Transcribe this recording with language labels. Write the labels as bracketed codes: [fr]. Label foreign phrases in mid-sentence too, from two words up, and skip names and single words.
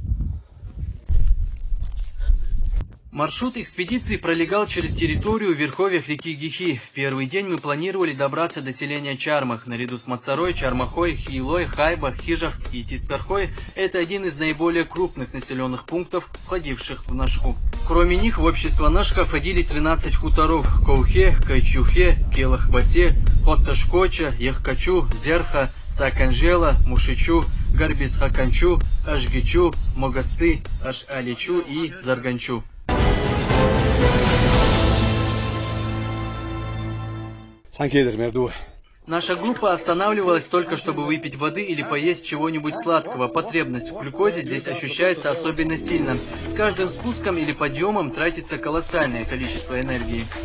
[ru] Маршрут экспедиции пролегал через территорию в верховьях реки Гихи. В первый день мы планировали добраться до селения Чармах. Наряду с Мацарой, Чармахой, Хилой, Хайбах, Хижах и Тискархой это один из наиболее крупных населенных пунктов, входивших в Нашку. Кроме них в общество Нашка входили 13 хуторов – Коухе, Кайчухе, Келахбасе, Хотташкоча, Яхкачу, Зерха, Саканжела, Мушичу, Гарбисхаканчу, Ашгичу, Могасты, Аш-Аличу и Зарганчу. Наша группа останавливалась только, чтобы выпить воды или поесть чего-нибудь сладкого. Потребность в глюкозе здесь ощущается особенно сильно. С каждым спуском или подъемом тратится колоссальное количество энергии.